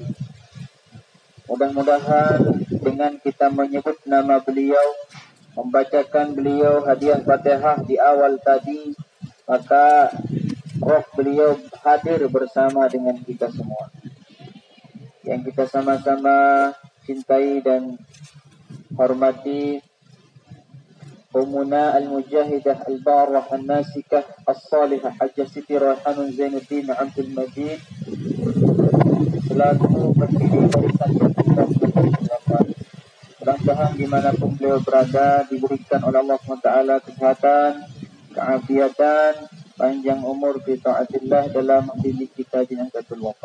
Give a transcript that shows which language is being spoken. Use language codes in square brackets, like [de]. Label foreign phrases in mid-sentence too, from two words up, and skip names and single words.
[id] Mudah-mudahan dengan kita menyebut nama beliau, membacakan beliau hadiah Fatihah di awal tadi, maka roh beliau hadir bersama dengan kita semua. Yang kita sama-sama cintai dan hormati [ar] أمنا المجاهدة البارة الناسكة الصالحة [id] Hajjah Siti Raihanun Zainuddin Abdul Majid selaku pendiri barisan mudah-mudahan dimanapun beliau berada diberikan oleh Allah SWT kesehatan, keafiatan, panjang umur [ar] في طاعة الله [id] dalam mendidik kita di Nahdlatul Watan.